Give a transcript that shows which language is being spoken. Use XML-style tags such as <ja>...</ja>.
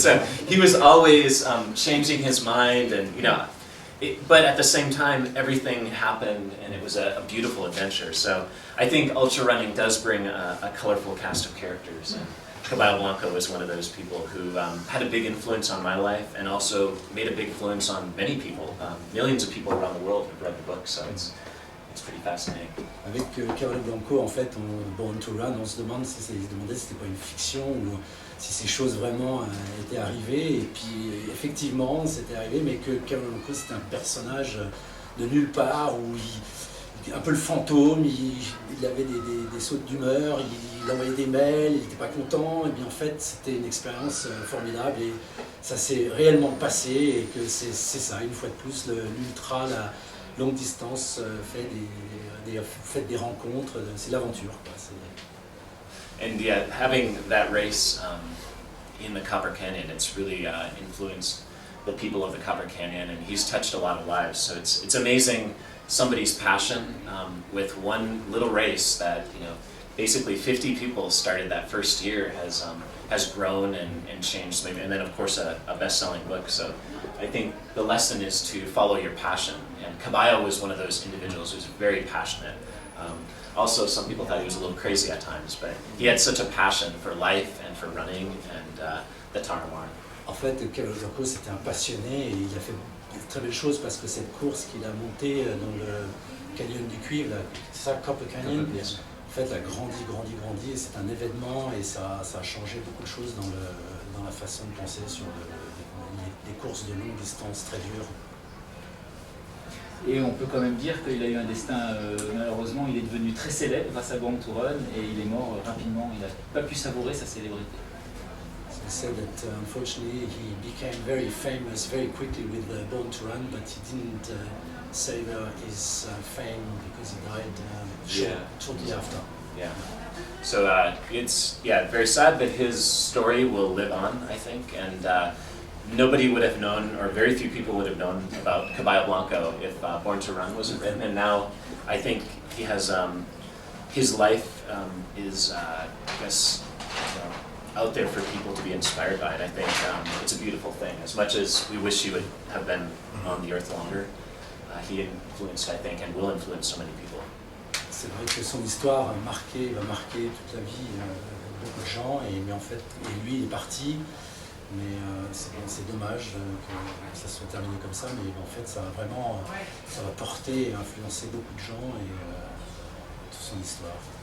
<en>So he was always changing his mind, and, but at the same time, everything happened, and it was a beautiful adventure. So I think ultra running does bring a colorful cast of characters. And Caballo Blanco was one of those people who had a big influence on my life, and also made a big influence on many people. Millions of people around the world have read the book, so it's pretty fascinating.</en> <fr>Avec Caballo Blanco, en fait, Born to Run, on se demandait si c'était pas une fiction ou si ces choses vraiment étaient arrivées. Et puis effectivement, c'était arrivé, mais que Caballo Blanco, c'était un personnage de nulle part, où un peu le fantôme, il avait des sautes d'humeur, il envoyait des mails, il n'était pas content, et bien en fait c'était une expérience formidable, et ça s'est réellement passé, et que c'est ça, une fois de plus, l'ultra, la longue distance fait des rencontres, c'est l'aventure, quoi.</fr> <en>And yeah, having that race in the Copper Canyon, it's really influenced the people of the Copper Canyon, and he's touched a lot of lives, so it's amazing somebody's passion with one little race that, basically 50 people started that first year has grown and changed, maybe, and then of course a best-selling book. So I think the lesson is to follow your passion, and Caballo was one of those individuals who's very passionate. Also, some people thought he was a little crazy at times, but he had such a passion for life and for running and the Tarahumara.</en> <fr>En fait, Caballo Blanco, c'était un passionné, et il a fait de très belles choses, parce que cette course qu'il a montée dans le canyon du cuivre, c'est ça, Copper Canyon, en fait, elle a grandi, et c'est un événement, et ça a changé beaucoup de choses dans la façon de penser sur les courses de longue distance très dures. Et on peut quand même dire qu'il a eu un destin, malheureusement, il est devenu très célèbre grâce à Born to Run, et il est mort rapidement, il n'a pas pu savourer sa célébrité.</fr> <en>He said that unfortunately he became very famous very quickly with Born to Run, but he didn't savor his fame because he died shortly after. Yeah. So it's very sad that his story will live on, I think, and nobody would have known, or very few people would have known about Caballo Blanco if Born to Run wasn't written, and now I think he has his life is, I guess, you know, out there for people to be inspired by it. I think it's a beautiful thing. As much as we wish he would have been on the earth longer, he influenced, I think, and will influence so many people.</en> <fr>C'est vrai que son histoire va marquer toute la vie beaucoup de gens, mais en fait, lui il est parti, mais c'est dommage que ça soit terminé comme ça, mais en fait ça va porter et influencer beaucoup de gens et toute son histoire.</fr>